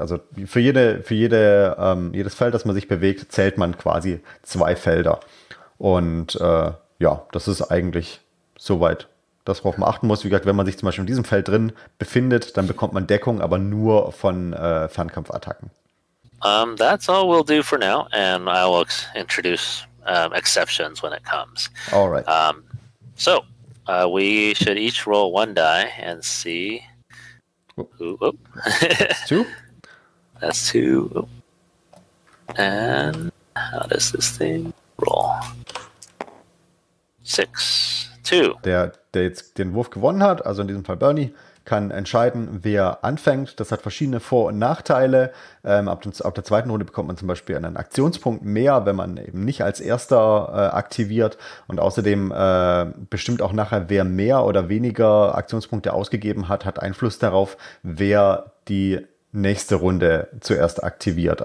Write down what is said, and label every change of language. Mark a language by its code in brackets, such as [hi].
[de] Also für jedes Feld, das man sich bewegt, zählt man quasi 2 Felder. Und das ist eigentlich soweit das, worauf man achten muss. Wie gesagt, wenn man sich zum Beispiel in diesem Feld drin befindet, dann bekommt man Deckung, aber nur von Fernkampfattacken. [en] That's all we'll do for now, and I will introduce exceptions when it comes. All right. So we should each roll 1 die and see. That's 2. That's 2. And how does this thing roll? 6. 2. [de] Der jetzt den Wurf gewonnen hat, also in diesem Fall Bernie, kann entscheiden, wer anfängt. Das hat verschiedene Vor- und Nachteile. Ab der zweiten Runde bekommt man zum Beispiel einen Aktionspunkt mehr, wenn man eben nicht als Erster aktiviert. Und außerdem bestimmt auch nachher, wer mehr oder weniger Aktionspunkte ausgegeben hat, hat Einfluss darauf, wer die nächste Runde zuerst aktiviert.